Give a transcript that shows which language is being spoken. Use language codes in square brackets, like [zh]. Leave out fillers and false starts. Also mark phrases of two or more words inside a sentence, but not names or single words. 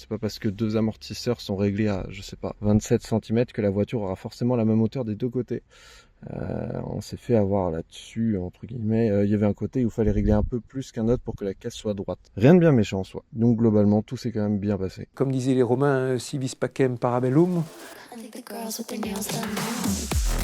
[fr] C'est pas parce que deux amortisseurs sont réglés à, je sais pas, 27 cm que la voiture aura forcément la même hauteur des deux côtés. On s'est fait avoir là-dessus, entre guillemets. Il y avait un côté où il fallait régler un peu plus qu'un autre pour que la caisse soit droite. Rien de bien méchant en soi. Donc globalement, tout s'est quand même bien passé. Comme disaient les Romains, [la] si vis pacem parabellum. [en] I think the girls with their nails done now.